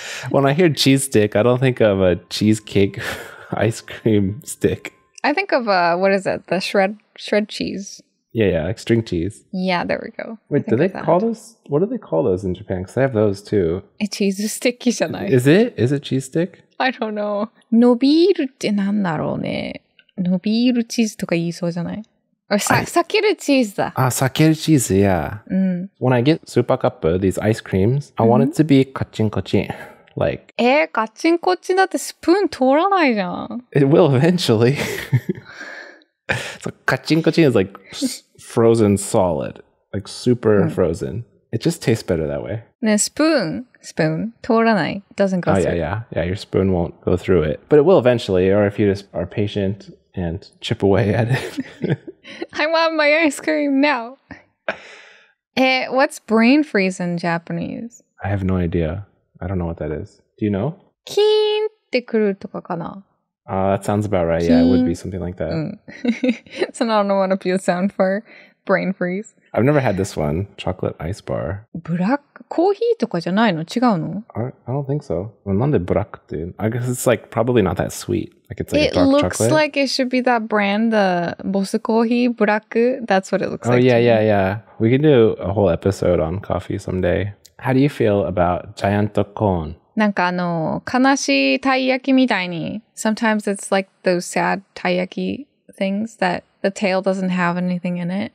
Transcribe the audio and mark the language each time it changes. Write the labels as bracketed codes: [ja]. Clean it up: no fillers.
[en] When I hear cheese stick, I don't think of a cheesecake ice cream stick. I think of, what is it? The shred cheese. Yeah, like string cheese. Yeah, there we go. Wait, do they call those? What do they call those in Japan? Because they have those too. Cheese sticky [ja] じゃない? [en] Is it? Is it cheese stick? I don't know. [ja] 伸びるってなんだろうね。伸びるチーズとか言いそうじゃない? Or 裂けるチーズだ. [en] Ah, [ja] 裂ける [en] cheese, yeah. When I get super cup, these ice creams, I want it to be kachin kachin. Like. [ja] カチンコチンだってスプーン通らないじゃん. [en] It will eventually. So kachin kachin is like frozen solid, like super frozen. It just tastes better that way. [ja] ね、スプーン通らない. [en] Doesn't go through. Yeah. Your spoon won't go through it. But it will eventually, or if you just are patient and chip away at it. I want my ice cream now. What's brain freeze in Japanese? I have no idea. I don't know what that is. Do you know? [ja] キーンってくるとかかな? [en] That sounds about right. Yeah, it would be something like that. So I don't know what a few sound for brain freeze. I've never had this one. Chocolate ice bar. [ja] ブラックコーヒーとかじゃないの? 違うの? [en] I don't think so. [ja] Well, なんでブラックって? [en] I guess it's like probably not that sweet. Like it's like it dark looks chocolate. Like it should be that brand, the Boss Coffee Black. That's what it looks like. Oh yeah. We can do a whole episode on coffee someday. How do you feel about giant cone? [ja] なんか悲しいたい焼きみたいに [en] sometimes it's like those sad たい焼き things that the tail doesn't have anything in it.